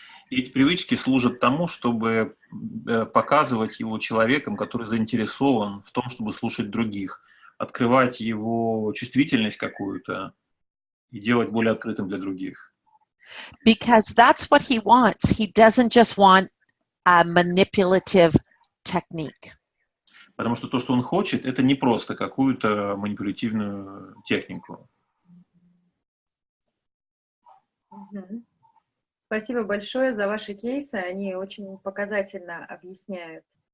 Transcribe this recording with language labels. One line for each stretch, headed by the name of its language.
Russian: И эти привычки служат тому, чтобы показывать его человеком, который заинтересован в том, чтобы слушать других, открывать его чувствительность какую-то и делать более открытым для других.
English: Because that's what he wants. He doesn't just want a manipulative technique.
Russian: Потому что то, что он хочет, это не просто какую-то манипулятивную технику. Спасибо большое за ваши кейсы. Они очень показательно объясняют.